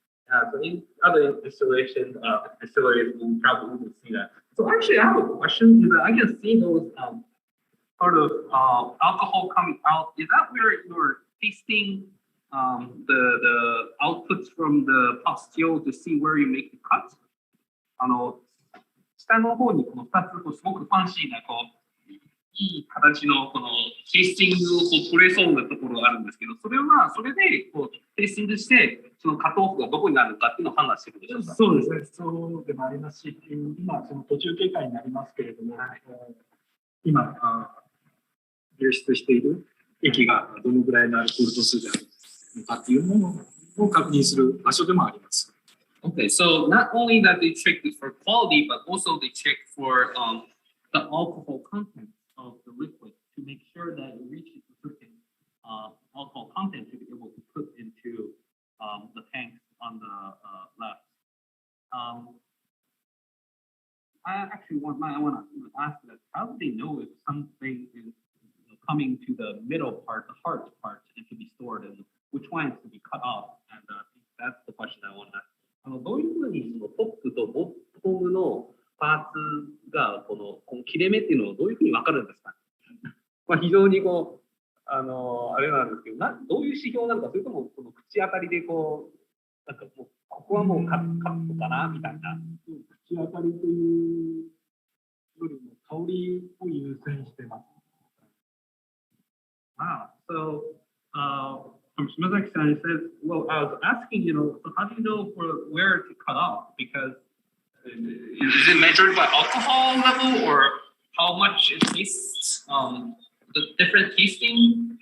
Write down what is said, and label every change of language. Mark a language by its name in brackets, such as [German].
[English] So in other distillation distilleries, we probably wouldn't see that. So actually, I have a question. I can see those sort of alcohol coming out. Is that where you're tasting the outputs from the pastille to see where you make the cut. [Japanese] 下の方にこの2つすごくファンシーないい形のこのテイスティングを取れそうなところがあるんですけど、それでテイスティングしてそのカットオフがどこになるのかっていうのを判断してるんでしょうか。そうですね、そうでもありますし、今その途中経過になりますけれども、今流出している液がどのぐらいのアルコール度数であるのかっていうものを確認する場所でもあります。 [English] Okay, so not only that they check it for quality, but also they check for the alcohol content of the liquid to make sure that it reaches a certain alcohol content to be able to put into the tanks on the left. I want to ask that how do they know if something is coming to the middle part, the hard part, and to be stored, and which one is to be cut off? And that's the question I want to ask. [Japanese] どういうふうにそのトップとボトムのパーツがこの切れ目っていうのをどういうふうに分かるんですか？非常にあれなんですけど、どういう指標なのか、それともこの口当たりでなんかもうここはもうカットかなみたいな。口当たりというよりも香りを優先してます。 [English] Wow. So, from Shimazaki-san, he says, well, I was asking, so how do you know where to cut off? Because is it measured by alcohol level or how much it tastes, the different tasting?